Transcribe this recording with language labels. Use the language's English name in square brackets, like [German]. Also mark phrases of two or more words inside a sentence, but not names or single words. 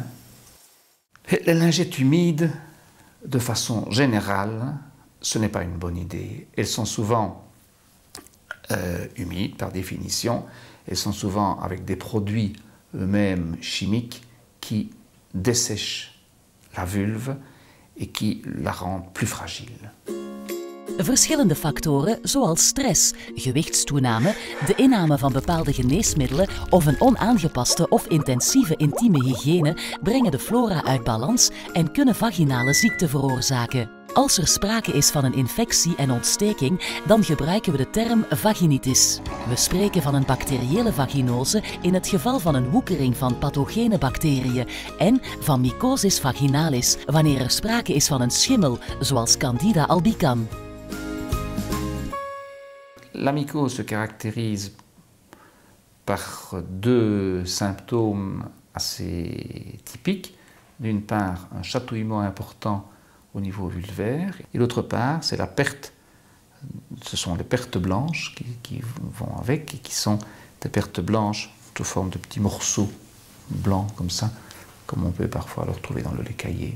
[French] Et les lingettes humides, de façon générale, ce n'est pas une bonne idée. Elles sont souvent humides par définition, elles sont souvent avec des produits eux-mêmes chimiques qui dessèchent la vulve et qui la rendent plus fragile. [Dutch] Verschillende factoren zoals stress, gewichtstoename, de inname van bepaalde geneesmiddelen of een onaangepaste of intensieve intieme hygiëne brengen de flora uit balans en kunnen vaginale ziekten veroorzaken. Als er sprake is van een infectie en ontsteking, dan gebruiken we de term vaginitis. We spreken van een bacteriële vaginose in het geval van een woekering van pathogene bacteriën en van [Latin] mycosis vaginalis [Dutch] wanneer er sprake is van een schimmel, zoals Candida albicans. [French] La mycose se caractérise par deux symptômes assez typiques. D'une part, un chatouillement important au niveau vulvaire, et d'autre part, c'est la perte, ce sont les pertes blanches qui vont avec, et qui sont des pertes blanches sous forme de petits morceaux blancs comme ça, comme on peut parfois le retrouver dans le lait caillé.